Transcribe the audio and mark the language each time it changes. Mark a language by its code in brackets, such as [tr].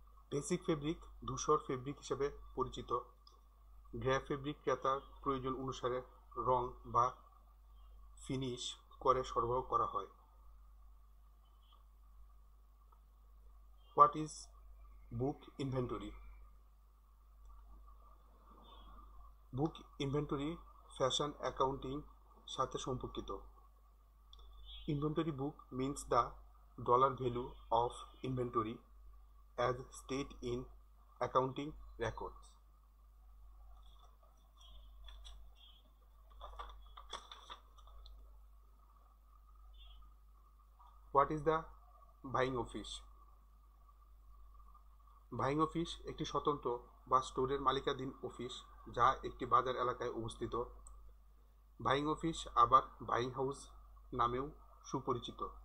[bn] Basic fabric ধূসর fabric হিসেবে পরিচিত। গ্রে ফেব্রিক ক্রেতার প্রয়োজন অনুসারে রং বা ফিনিশ করে সরবরাহ করা হয়। [en] What is book inventory? [bn] Book inventory fashion accounting সাথে সম্পর্কিত। [en] Inventory book means the dollar value of inventory as stated in accounting records. What is the buying office? [bn] Buying office একটি স্বতন্ত্র বা স্টোরের মালিকাধীন অফিস যা একটি বাজার এলাকায় অবস্থিত। বাইং অফিস আবার বাইং হাউস নামেও সুপরিচিত।